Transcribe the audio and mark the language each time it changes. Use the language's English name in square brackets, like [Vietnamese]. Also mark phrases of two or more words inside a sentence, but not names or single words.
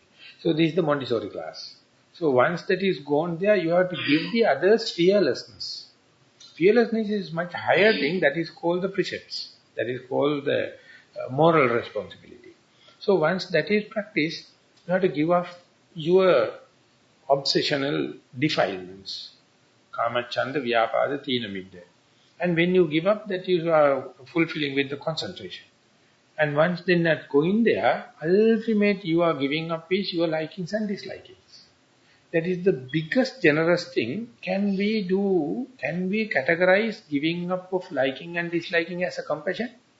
[English] So this is the Montessori class. So once that is gone there, you have to give the others fearlessness. Fearlessness is much higher thing, that is called the precepts. That is called the moral responsibility. So once that is practiced, you have to give up your obsessional defilements. [Pali] Kama, Chanda, Vyapada, Tina, Midda. [English] And when you give up that, you are fulfilling with the concentration. And once then that going there, ultimate you are giving up is your likings and dislikings. That is the biggest generous thing. Can we categorize giving up of liking and disliking as a compassion?